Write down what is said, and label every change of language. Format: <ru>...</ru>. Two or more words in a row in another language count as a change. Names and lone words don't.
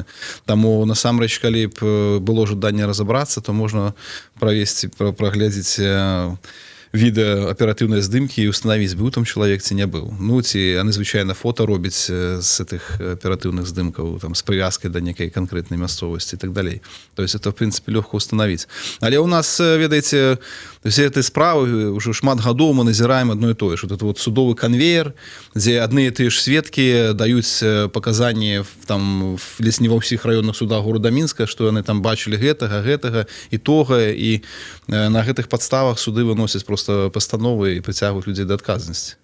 <be>Таму насамрэч, калі б было жаданне разабрацца, то можна прагледзець відэа аператыўнай здымкі і установіць, быў там чалавек ці не быў. Ну ці яны звычайна фота робяць з гэтых аператыўных здымкаў там з прывязкай да некай канкрэтнай мясцовасці і так далей.</be> <ru>То есть это</ru> <be>в прынцыпе лёгка установіць. Але ў нас, ведаеце,</be> <ru>все этой</ru> <be>справы ўжо шмат гадоў мы назіраем адно і тое, што</be> <ru>это вот</ru> <be>судовы канвеер, дзе адны і тыя ж сведкі даюць паказанні там ледзь не ва ўсіх раённых судах города Мінска, што яны там бачылі гэтага і тога, і на гэтых падставах суды выносяць просто пастановы і прыцягваюць людзей да адказнасці.</be>